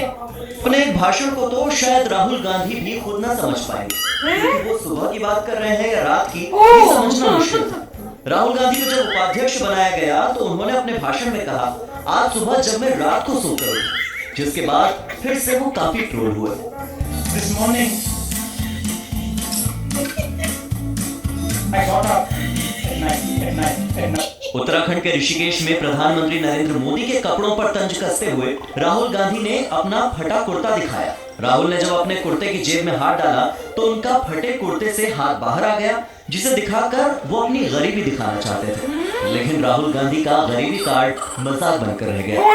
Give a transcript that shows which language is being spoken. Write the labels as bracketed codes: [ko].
[hi] अपने एक भाषण को तो शायद राहुल गांधी भी खुद ना समझ पाएंगे, क्योंकि वो सुबह की बात कर रहे हैं या रात की, ये समझना मुश्किल था। राहुल गांधी को जब उपाध्यक्ष बनाया गया तो उन्होंने अपने भाषण में कहा, आज सुबह जब मैं रात को सोकर उठा, जिसके बाद फिर से वो काफी ट्रोल हुए। [en] This morning I got up at night. [hi] Uttarakhand के ऋषिकेश में प्रधानमंत्री नरेंद्र मोदी के कपड़ों पर तंज कसते हुए राहुल गांधी ने अपना फटा कुर्ता दिखाया। राहुल ने जब अपने कुर्ते की जेब में हाथ डाला तो उनका फटे कुर्ते से हाथ बाहर आ गया, जिसे दिखाकर वो अपनी गरीबी दिखाना चाहते थे। लेकिन राहुल गांधी का गरीबी कार्ड मजाक बनकर रह गया।